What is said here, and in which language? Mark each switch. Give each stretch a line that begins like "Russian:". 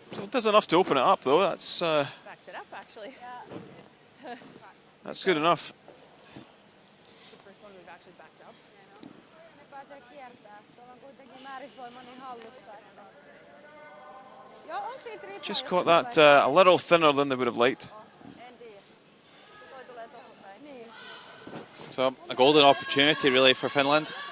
English: Does enough to open it up though. That's backed it up actually. Yeah. That's good enough. It's the first one we've actually backed up.
Finnish: Ne pääsee kiertämään. Tuolla on kuitenkin määrisvoima niin hallussa, että... Joo, on siitä riippuen.
English: Just caught that a little thinner than they would have liked.
Finnish: En tiedä. Toi tulee tohon päin. Niin.
English: So a golden opportunity really for Finland.